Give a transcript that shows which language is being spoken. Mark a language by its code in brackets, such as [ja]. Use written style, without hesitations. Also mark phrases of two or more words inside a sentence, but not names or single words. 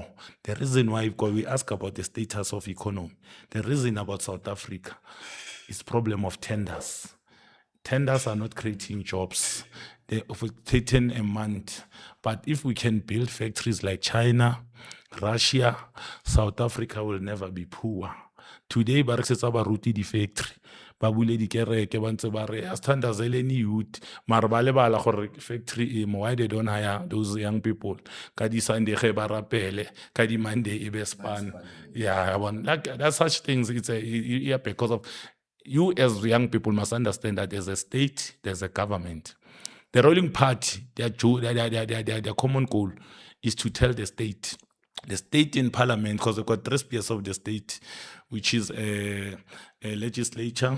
[en] The reason why we ask about the status of economy, the reason about South Africa is problem of tenders. Tenders are not creating jobs. They're taking a month. But if we can build factories like China, Russia, South Africa will never be poor. Today, [nso] ba rekisetsa baruti di factory. Ba bule di kereke ba ntse ba re [en] as thandazele ni youth. [nso] Mara ba lebala gore factory [en] why they don't hire those young people. [nso] Ka di Sunday ge ba rapele, ka di Monday e be span. [en] Yeah, that's such things. It's because of you as young people must understand that there's a state, there's a government. The ruling party, their common goal is to tell the state in parliament, because they've got 3 spheres of the state, which is a legislature.